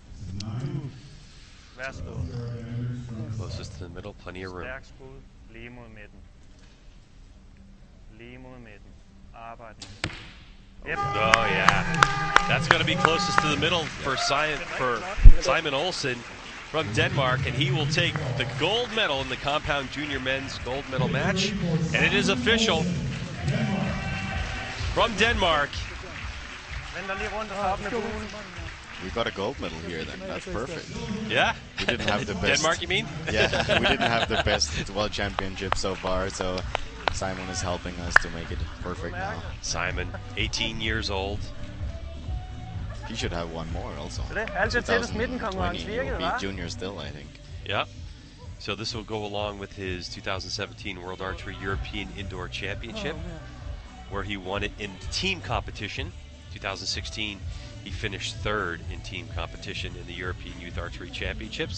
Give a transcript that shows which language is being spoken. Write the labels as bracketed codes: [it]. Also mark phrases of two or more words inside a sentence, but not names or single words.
[da] Værsgo. [en] Closest to the middle, plenty of room. [da] Stærk skud. Lige mod midten. Lige mod midten. Arbejd med. [en] Yep. Oh yeah, that's going to be closest to the middle for Simon Olsen from Denmark, and he will take the gold medal in the compound junior men's gold medal match. And it is official from Denmark. We got a gold medal here then. That's perfect. Yeah. We didn't have the best. Denmark, you mean? Yeah, we didn't have the best World Championship so far, so Simon is helping us to make it perfect now. Simon, 18 years old. He should have one more also. [da] Altså tættest midten [en] 2020, he will be junior still, I think. Yeah. So this will go along with his 2017 World Archery European Indoor Championship, where he won it in team competition. 2016, he finished third in team competition in the European Youth Archery Championships.